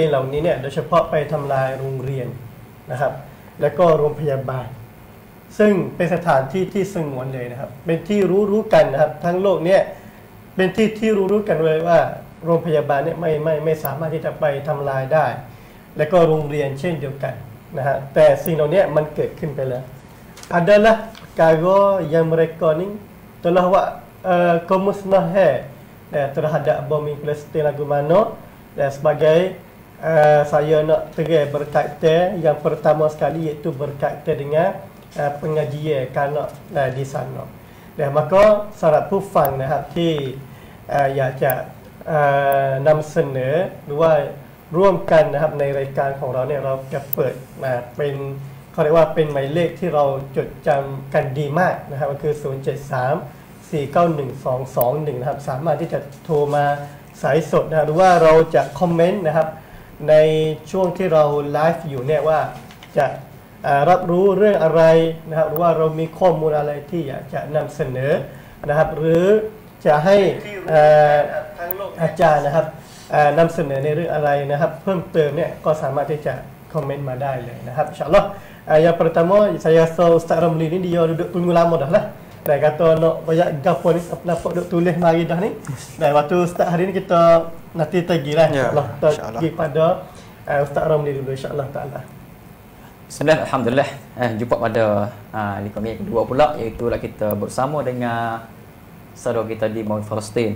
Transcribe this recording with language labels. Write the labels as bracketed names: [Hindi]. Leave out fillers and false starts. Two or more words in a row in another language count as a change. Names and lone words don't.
[Thai] ฑ์เหล่านี้เนี่ยโดยเฉพาะไปทำลายโรงเรียนนะครับแล้วก็โรงพยาบาลซึ่งเป็นสถานที่ที่สงวนเลยนะครับเป็นที่รู้กันนะครับทั้งโลกเนี่ยเป็น ที่รู้กันเลยว่าโรงพยาบาลเนี่ยไม่สามารถที่จะไปทำลายได้แล้วก็โรงเรียนเช่นเดียวกันนะฮะแต่สิ่งเหล่า นี้มันเกิดขึ้นไปแล้ว [Malay] adalah perkara yang mereka ni telah buat kemusnahan terhadap bumi Palestin lagu mana dan sebagai saya nak terang berkaitan yang pertama sekali iaitu berkaitan dengan pengajian kanak di sana dan maka syarat [Thai] ผู้ฟังนะครับที่อยากจะนำเสนอหรือว่าร่วมกันนะครับในรายการของเราเนี่ยเราจะเปิดมาเป็นเขาเรียกว่าเป็นหมายเลขที่เราจดจำกันดีมากนะครับก็คือ 073-491-221 นะครับสามารถที่จะโทรมาสายสดนะหรือว่าเราจะคอมเมนต์นะครับในช่วงที่เราไลฟ์อยู่เนี่ยว่าจะรับรู้ เรื่องอะไรนะครับหรือว่าเรามีข้อมูลอะไรที่อยากจะนำเสนอนะครับหรือจะให้อาจารย์นะครับนำเสนอในเรื่องอะไรนะครับเพิ่มเติมเนี่ยก็สามารถที่จะคอมเมนต์มาได้เลยนะครับอินชาอัลลอฮ์ [Malay] yang pertama saya rasa Ustaz Ramli ni dia duduk tunggu lama dah lah dan kata nak banyak gapo ni apa duk tulis mari dah ni dan waktu Ustaz hari ni kita nanti tagi lah insyaAllah kita pergi pada Ustaz Ramli dulu insyaAllah ta'ala. Bismillah, alhamdulillah. Jumpa pada kami yang kedua pula, iaitu kita bersama dengan saudara kita di Mount Palestin.